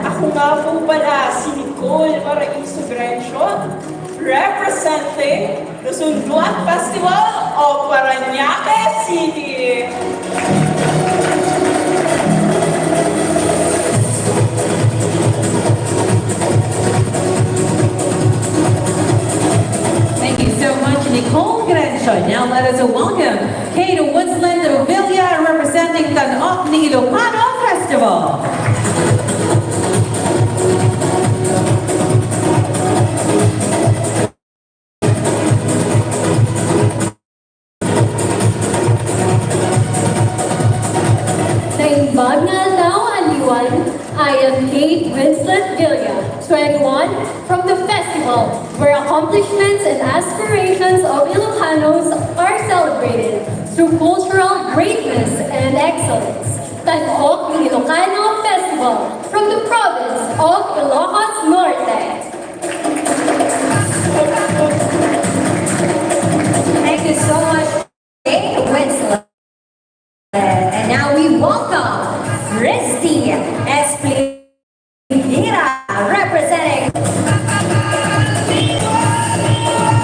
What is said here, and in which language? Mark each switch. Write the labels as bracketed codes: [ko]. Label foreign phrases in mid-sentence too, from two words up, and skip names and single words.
[tl] Ako nga po pala si Nicole Paraiso Grencio, [en] representing the Sunduan Festival of Parañaque City. Thank you so much, Nicole Grencio. Now let us welcome Kate Winsland Villa, representing Tanok ni Ilocano Festival. [ilo] Naimbag na aldaw Aliwan, [en] I am Kate Winslet Villa, 21, from the festival where accomplishments and aspirations of Ilocanos are celebrated through cultural greatness and excellence. Tanok ni Ilocano Festival from the province of Ilocos Norte. Thank you so much, Kate Winslet. And now we welcome Christy Espinira, representing